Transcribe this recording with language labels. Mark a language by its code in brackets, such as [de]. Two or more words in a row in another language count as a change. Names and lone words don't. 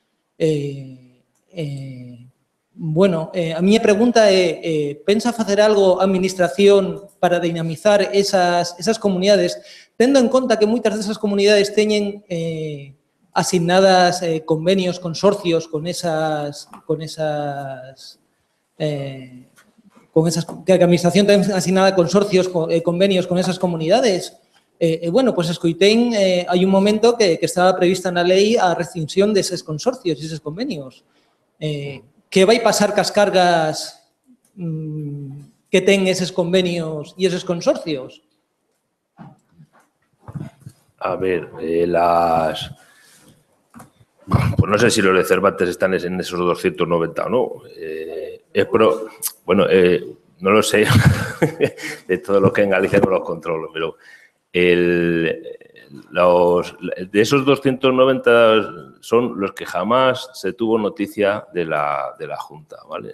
[gl] A miña pregunta é, pensa facer algo a Administración para dinamizar esas comunidades, tendo en conta que moitas desas comunidades teñen asignadas convenios, consorcios con esas que a Administración ten asignada consorcios, convenios con esas comunidades. Escoitei, hai un momento que estaba prevista na lei a rescisión deses consorcios e eses convenios. Que vai pasar cas cargas que ten [es] esos convenios y esos consorcios? A ver, pues no sé si los de Cervantes están en esos 290 o no. Bueno, no lo sé. De todo lo que en Galicia no los controlo, pero de esos 290 son los que jamás se tuvo noticia de la Junta, ¿vale?